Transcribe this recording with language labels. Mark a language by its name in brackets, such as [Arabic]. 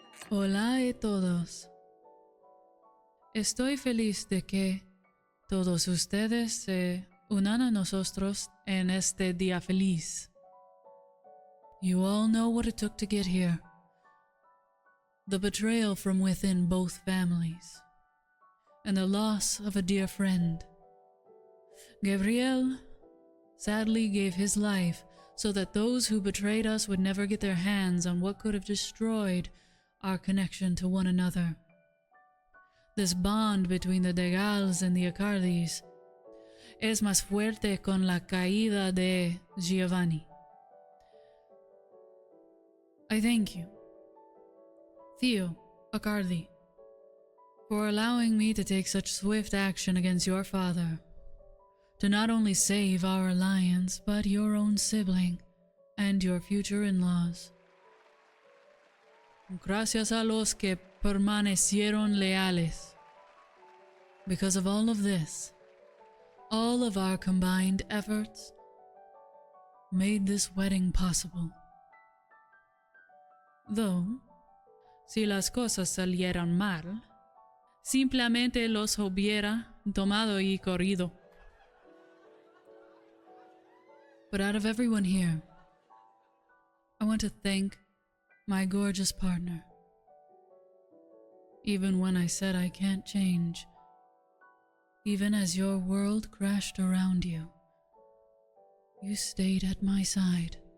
[Spanish] Hola a todos. Estoy feliz de que todos ustedes se unan a nosotros en este día feliz. [English] You all know what it took to get here. The betrayal from within both families, and the loss of a dear friend. Gabriel sadly gave his life so that those who betrayed us would never get their hands on what could have destroyed our connection to one another. This bond between the Degals and the Acardis [Spanish] es más fuerte con la caída de Giovanni. [English] I thank you, Theo Accardi, for allowing me to take such swift action against your father, to not only save our alliance, but your own sibling and your future in-laws. [Spanish] Gracias a los que permanecieron leales. [English] Because of all of this, all of our combined efforts made this wedding possible. [Spanish] Though, si las cosas salieran mal, simplemente los hubiera tomado y corrido. [English] But out of everyone here, I want to thank my gorgeous partner. Even when I said I can't change, even as your world crashed around you, you stayed at my side.